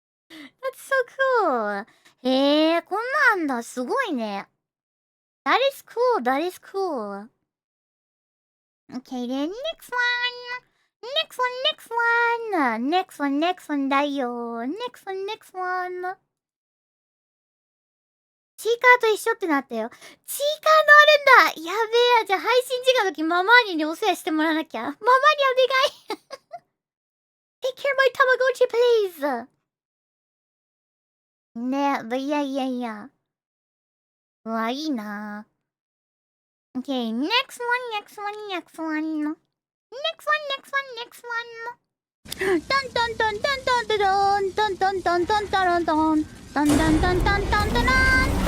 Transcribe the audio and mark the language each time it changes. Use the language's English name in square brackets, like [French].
[English] That's so cool. [Japanese] へえ、こんなんだ。すごいね。 [English] That is cool. That is cool. Okay, then next one. Next one, next one. Next one, next one だよ。 Next one, next one. [Japanese] チーカーと一緒ってなったよ。チーカーのあるんだ。やべえ。じゃあ配信時間の時ママーニにお世話してもらわなきゃ。ママーニお願い。 [English] Take care of my Tamagotchi, please. [Japanese] ねえ、いやいやいや。うわ、いいな。 [English] Okay, next one, next one, next one. Next one, next one, next one. ドンドンドンドンドンドンドンドンドンドンドンドンドンドンドンドンドンドンドン。